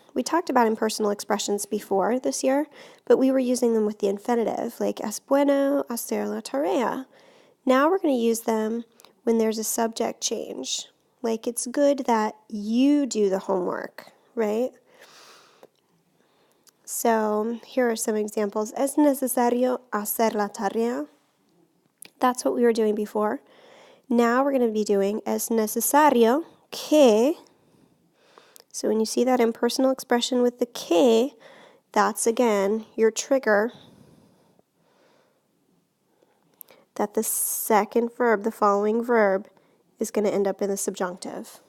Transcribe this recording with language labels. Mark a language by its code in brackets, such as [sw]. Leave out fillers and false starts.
[en] We talked about impersonal expressions before this year, but we were using them with the infinitive, like [es] es bueno hacer la tarea. [en] Now we're going to use them when there's a subject change. Like it's good that you do the homework, right? So here are some examples. [es] Es necesario hacer la tarea. [en] That's what we were doing before. Now we're going to be doing [es] es necesario que. [en] So when you see that impersonal expression with the que, that's again your trigger that the second verb, the following verb, is going to end up in the subjunctive.